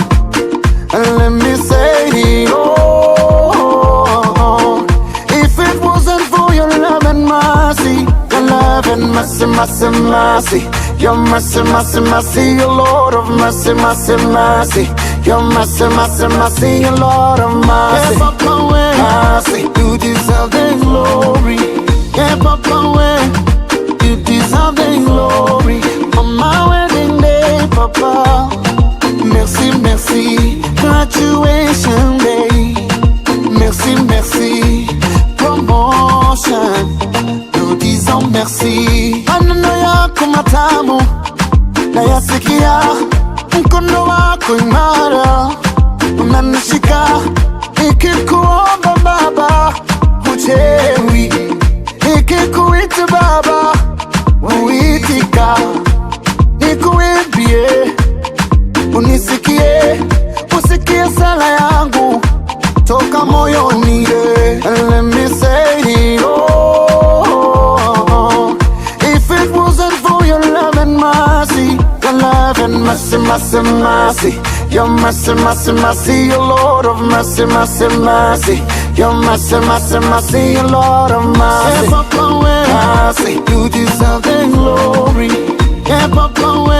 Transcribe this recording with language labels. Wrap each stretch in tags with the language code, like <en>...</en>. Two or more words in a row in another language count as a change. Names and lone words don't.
<en>And let me say, oh, if it wasn't for your love and mercy, your love and mercy, mercy, mercy, your mercy, mercy, mercy, your Lord of mercy, mercy, mercy, your mercy, mercy, mercy, your Lord of mercy. Yeah, Papa, mercy, you deserve the glory. Yeah, Papa, you deserve the glory. On my wedding day,</en> <fr>Papa, merci, merci,</fr> <en>graduation day.</en> <fr>Merci, merci, promotion. Nous disons merci.</fr> <sw>Maneno yako matamu nayasikia, mkono wako imara unanishika, nikikuomba Baba huchewi, nikikuita Baba uitika, nikuimbie unisikie, usikie sala yangu toka moyoni.</sw> <en>And let me say, oh, if it wasn't for your love and mercy, your love and mercy, mercy, mercy, your mercy, mercy, mercy, your Lord of mercy, mercy, mercy, your mercy, mercy, mercy, your Lord of mercy. Yeah, Papa, mercy, you deserve the glory. Yeah, Papa,</en>